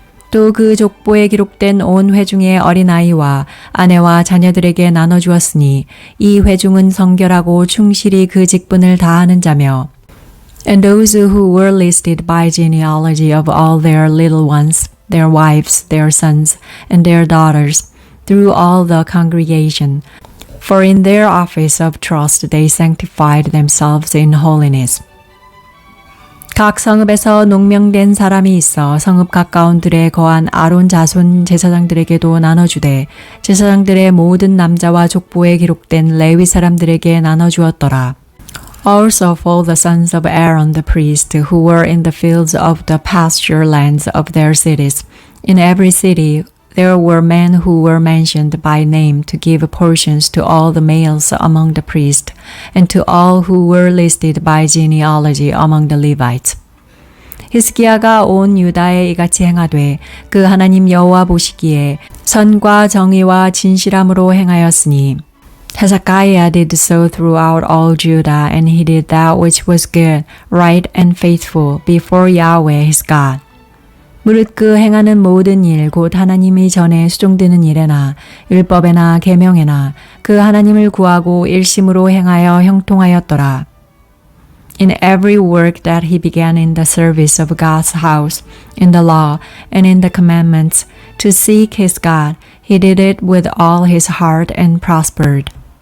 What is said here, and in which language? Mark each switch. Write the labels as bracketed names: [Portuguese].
[Korean] 또 그 족보에 기록된 온 회중의 어린아이와 아내와 자녀들에게 나눠주었으니 이 회중은 성결하고 충실히 그 직분을 다하는 자며 [English] and those who were listed by genealogy of all their little ones, their wives, their sons, and their daughters, through all the congregation, for in their office of trust they sanctified themselves in holiness. [Korean] 각 성읍에서 농명된 사람이 있어 성읍 가까운 들에 거한 아론 자손 제사장들에게도 나눠주되 제사장들의 모든 남자와 족보에 기록된 레위 사람들에게 나눠주었더라. [English] Also for the sons of Aaron the priest who were in the fields of the pasture lands of their cities, in every city there were men who were mentioned by name to give portions to all the males among the priests and to all who were listed by genealogy among the Levites. [Korean] 히스기야가 온 유다에 이같이 행하되 그 하나님 여호와 보시기에 선과 정의와 진실함으로 행하였으니 [English] Hezekiah did so throughout all Judah, and he did that which was good, right, and faithful before Yahweh his God. [Korean] 무릇 그 행하는 모든 일 곧 하나님이 전에 수종드는 일에나 율법에나 계명에나 그 하나님을 구하고 일심으로 행하여 형통하였더라. [English] In every work that he began in the service of God's house, in the law and in the commandments, to seek his God, he did it with all his heart and prospered.